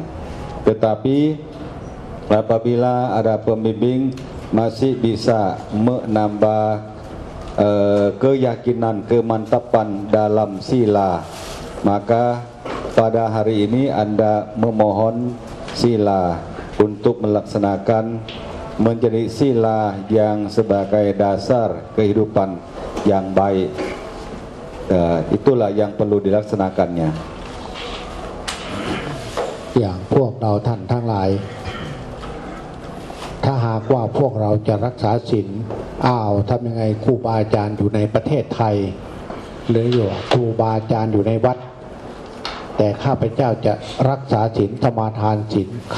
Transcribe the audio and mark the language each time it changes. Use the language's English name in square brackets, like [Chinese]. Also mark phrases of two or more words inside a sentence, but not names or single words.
[Indonesian] Tetapi apabila ada pembimbing masih bisa menambah keyakinan, kemantapan dalam sila, maka pada hari ini Anda memohon sila untuk melaksanakan menjadi sila yang sebagai dasar kehidupan yang baik. Itulah yang perlu dilaksanakannya. [Thai] อย่างพวกเราท่านทั้งหลายถ้าหากว่าพวกเราจะรักษาศีลทำยังไงครูบาอาจารย์อยู่ในประเทศไทยหรืออยู่ครูบาอาจารย์อยู่ในวัดแต่ข้าพเจ้าจะรักษาศีลสมาทานศีลข้า